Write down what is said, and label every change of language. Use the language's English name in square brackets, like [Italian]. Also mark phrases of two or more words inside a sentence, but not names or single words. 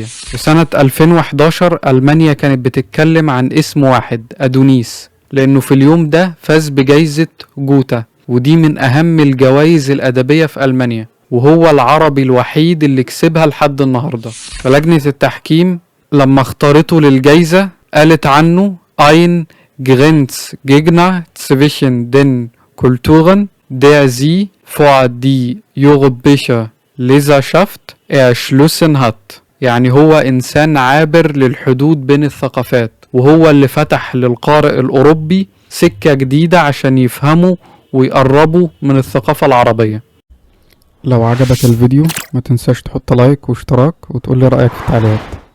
[Arabic] في سنة 2011 ألمانيا كانت بتتكلم عن اسم واحد، أدونيس، لأنه في اليوم ده فاز بجائزة جوتا، ودي من أهم الجوائز الأدبية في ألمانيا، وهو العربي الوحيد اللي كسبها لحد النهاردة. فلجنة التحكيم لما اختارته للجائزة قالت عنه [German] ein Grenzgegner zwischen den Kulturen, der sie vor die europäische Leserschaft erschlossen hat. [Arabic] يعني هو إنسان عابر للحدود بين الثقافات، وهو اللي فتح للقارئ الأوروبي سكة جديدة عشان يفهموا ويقربوا من الثقافة العربية. لو عجبك الفيديو ما تنساش تحط لايك واشتراك وتقولي رأيك في التعليقات.